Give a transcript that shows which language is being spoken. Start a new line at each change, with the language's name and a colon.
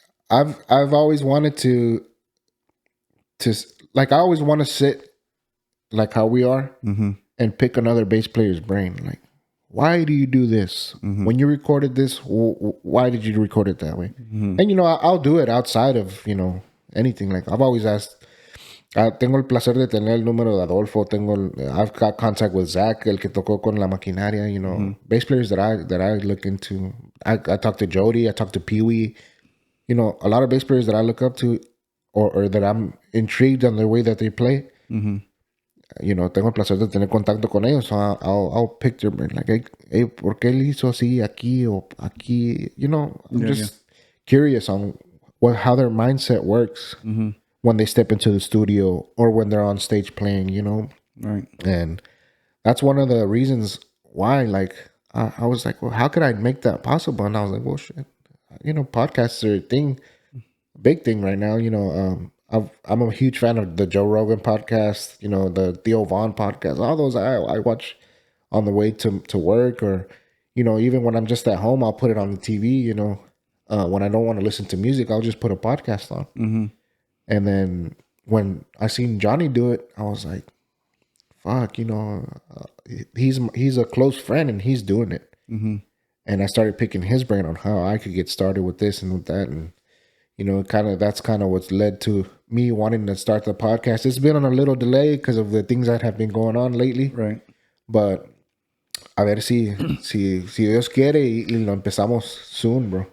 English: I've always wanted to like, I always want to sit like how we are and pick another bass player's brain. Like, why do you do this? When you recorded this, why did you record it that way? And, you know, I'll do it outside of, you know, anything. Like, I've always asked,
Spanish: tengo el placer de tener el número de Adolfo.
English: I've got contact with Zach,
Spanish: el que tocó con la maquinaria,
English: you know, bass players that I look into. I talked to Jody, I talked to Pee-wee. You know, a lot of bass players that I look up to or that I'm intrigued on the way that they play. You know,
Spanish: tengo el placer de tener contacto con ellos.
English: So I'll pick their brain. Like, hey,
Spanish: ¿por qué él hizo así aquí o aquí?
English: You know, I'm just curious on how their mindset works when they step into the studio or when they're on stage playing, you know? Right. And that's one of the reasons why, like, I was like, well, how could I make that possible? And I was like, well, shit. You know, podcasts are a thing, big thing right now. You know, I'm a huge fan of the Joe Rogan podcast, you know, the Theo Vaughn podcast. All those I watch on the way to work, or, you know, even when I'm just at home, I'll put it on the TV, you know. When I don't want to listen to music, I'll just put a podcast on. And then when I seen Johnny do it, I was like, fuck, you know, he's a close friend and he's doing it. And I started picking his brain on how I could get started with this and with that. And, you know, that's kind of what's led to me wanting to start the podcast. It's been on a little delay because of the things that have been going on lately. Right.
Spanish: But a ver si Dios quiere y lo empezamos
English: soon, bro.